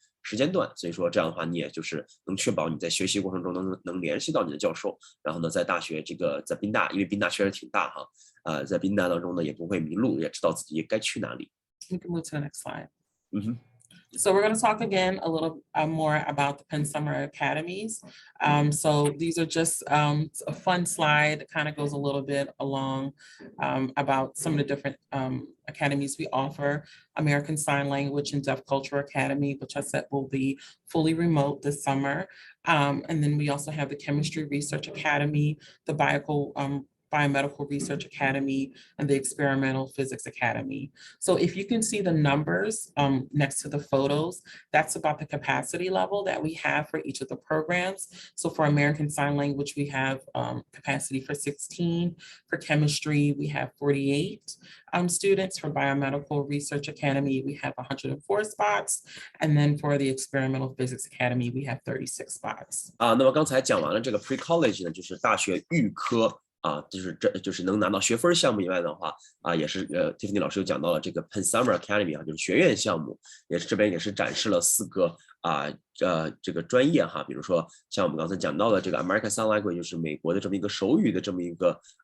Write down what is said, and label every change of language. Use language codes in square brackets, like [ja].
[zh] 间段，所以说这样的话你也就是能确保你在学习过程中能联系到你的教授，然后呢在大学在宾大，因为宾大确实挺大在宾大当中呢也不会迷路，也知道自己该去哪里。 [en] You can move to the next slide. So we're going to talk again a little more about the Penn Summer Academies. So these are just a fun slide that kind of goes a little bit along about some of the different academies we offer. American Sign Language and Deaf Culture Academy, which I said will be fully remote this summer. And then we also have the Chemistry Research Academy, the Biomedical Research Academy, and the Experimental Physics Academy. So if you can see the numbers next to the photos, that's about the capacity level that we have for each of the programs. So for American Sign Language, we have capacity for 16. For chemistry, we have 48 students. For Biomedical Research Academy, we have 104 spots. And then for the Experimental Physics Academy, we have 36 spots. [zh] 那么刚才讲完了这个 pre-college 呢，就是大学预科。就是能拿到学分项目以外的话也是Tiffany 老师又讲到了这个 Penn Summer Academy 就是学院项目，这边也是展示了4个这个专业比如说像我们刚才讲到的这个 American Sign Language 就是美国的这么一个手语的这么一个